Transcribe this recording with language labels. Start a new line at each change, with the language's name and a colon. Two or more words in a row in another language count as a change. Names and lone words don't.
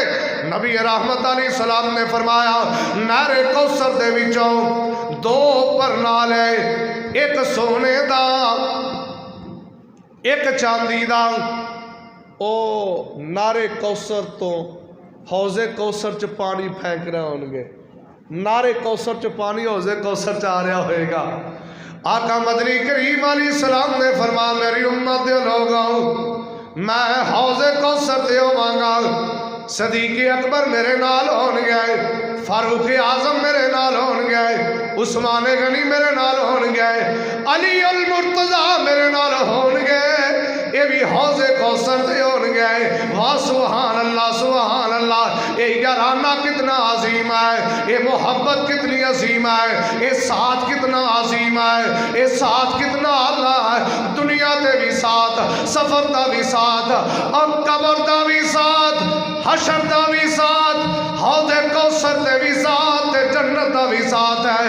Punjabi: نبی رحمت
Arabic: علیہ السلام
Punjabi: نے فرمایا نہر کوثر دے وچوں دو پرنالے، ایک سونے دا ایک چاندی دا، او نہر کوثر تو حوض کوثر چ پانی پھینک رہے ہوں گے، نہر کوثر چ پانی حوض کوثر چ آ رہا ہوئے گا۔ آقا مدنی کریم
Arabic: علیہ السلام
Punjabi: نے فرمایا میری امت دے لوگوں میں حوض کوثر تے ہوواں گا، صدیق اکبر میرے نال ہون گے، فاروق اعظم میرے نال ہون گے، عثمان غنی میرے نال ہون گے، علی المرتضی میرے نال ہون گے، یہ بھی حوض کوثر تے ہون گے۔
Urdu: واہ
Arabic: سبحان اللہ سبحان اللہ،
Urdu: یہ یارانہ کتنا عظیم ہے، یہ محبت کتنی عظیم ہے، یہ ساتھ کتنا عظیم ہے، یہ ساتھ کتنا اعلیٰ ہے۔
Punjabi: دنیا تے بھی ساتھ، سفر دا بھی ساتھ، اور قبر دا بھی ساتھ، حشر دا بھی ساتھ، حوض کوثر تے بھی ساتھ، جنت دا بھی ساتھ ہے۔